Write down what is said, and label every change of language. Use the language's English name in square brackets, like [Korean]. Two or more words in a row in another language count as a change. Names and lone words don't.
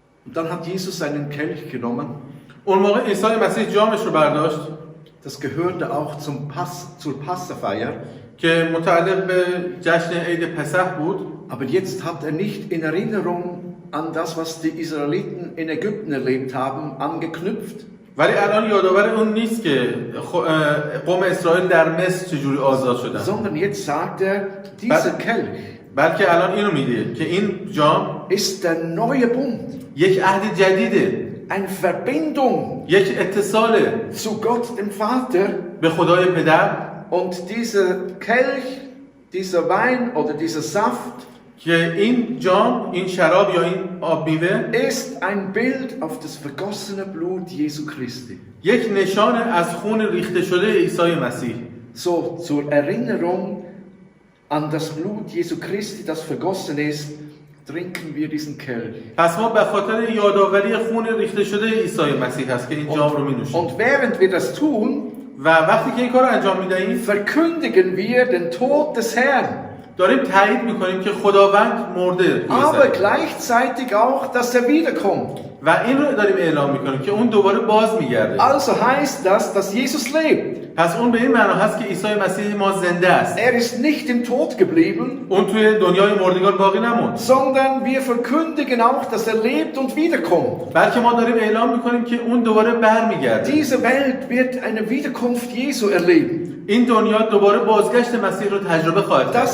[German] Und dann hat Jesus seinen Kelch genommen. [Persian] اون موقع عیسی مسیح جامش رو برداشت [German] Das gehörte auch zur Passafeier. [Persian] که متعلق به جشن عید پسح بود. [German] Aber jetzt hat er nicht in Erinnerung an das, was die Israeliten in Ägypten erlebt haben, angeknüpft. [Persian] ولی الان یادآور اون نیست که قوم اسرائیل در مصر چجوری آزاد شدن. [German] Sondern jetzt sagt er, dieser Kelch [Persian] بلکه الان اینو میگه که این جام [German] ist der neue Bund. [Persian] یک عهد جدیده. [German] Eine Verbindung [Persian] یک اتصاله [German] zu Gott, dem Vater. [Persian] به خدای پدر. [German] Und dieser Kelch, dieser Wein oder dieser Saft [Persian] که این جام، این شراب یا این آب میوه [German] ist ein Bild auf das vergossene Blut Jesu Christi. [Persian] یک نشان از خون ریخته شده عیسی مسیح. [German] So zur Erinnerung an das Blut Jesu Christi, das vergossen ist, trinken wir diesen Kelch. [Persian] پس ما به خاطر یادآوری خون ریخته شده عیسی مسیح هست که این جام رو می‌نوشیم. [German] Und während wir das tun, [Persian] و وقتی که این کار رو انجام می‌دهیم [German] verkündigen wir den Tod des Herrn. [Persian] داریم تایید می‌کنیم که خداوند مرده. [German] Aber gleichzeitig auch, dass er wiederkommt. [Persian] و این رو داریم اعلام می‌کنیم که اون دوباره باز می‌گرده. [German] Also heißt das, dass Jesus lebt. [Persian] پس اون به این معنا هست که عیسی مسیح ما زنده است. [German] Er ist nicht im Tod geblieben, [Persian] اون توی دنیای مردگان باقی نموند. [German] sondern wir verkündigen auch, dass er lebt und wiederkommt. [Persian] بلکه ما داریم اعلام می‌کنیم که اون دوباره برمیگرده. [German] Diese Welt wird eine Wiederkunft Jesu erleben. [Persian] این دنیا دوباره بازگشت مسیح رو تجربه خواهد کرد.